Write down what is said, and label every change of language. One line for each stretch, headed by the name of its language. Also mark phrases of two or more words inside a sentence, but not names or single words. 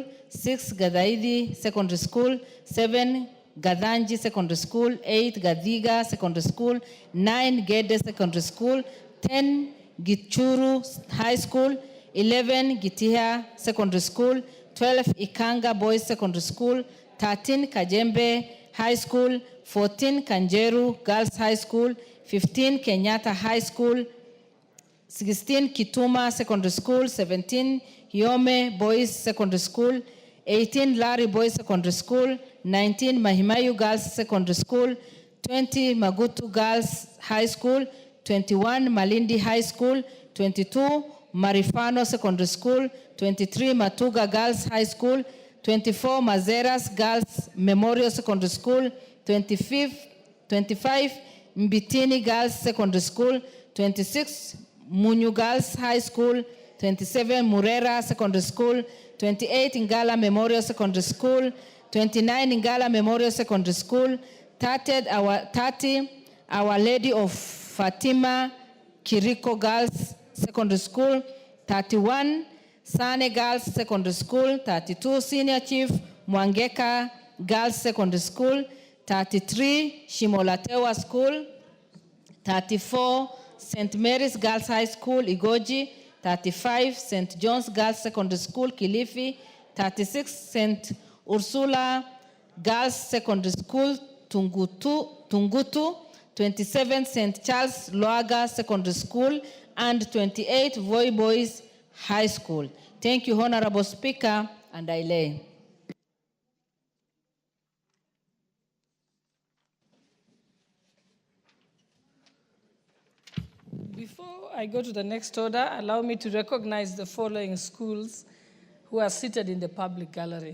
English: 6, Gadaidi Secondary School, 7, Gadanji Secondary School, 8, Gadiga Secondary School, 9, Gede Secondary School, 10, Gichuru High School, 11, Gitiha Secondary School, 12, Ikanga Boys Secondary School, 13, Kajembe High School, 14, Kanjeru Girls High School, 15, Kenyatta High School, 16, Kituma Secondary School, 17, Hiome Boys Secondary School, 18, Larry Boys Secondary School, 19, Mahimayu Girls Secondary School, 20, Magutu Girls High School, 21, Malindi High School, 22, Marifano Secondary School, 23, Matuga Girls High School, 24, Mazeras Girls Memorial Secondary School, 25, Mbitini Girls Secondary School, 26, Munyu Girls High School, 27, Murera Secondary School, 28, Ngala Memorial Secondary School, 29, Ngala Memorial Secondary School, 30, Our Lady of Fatima Kiriko Girls Secondary School, 31, Sane Girls Secondary School, 32, Senior Chief Mwangeka Girls Secondary School, 33, Shimolatewa School, 34, St. Mary's Girls High School, Igoji, 35, St. John's Girls Secondary School, Kilifi, 36, St. Ursula Girls Secondary School, Tungutu, 27, St. Charles Loaga Secondary School, and 28, Voi Boys High School. Thank you, Honorable Speaker, and I lay. Before I go to the next order, allow me to recognize the following schools who are seated in the public gallery.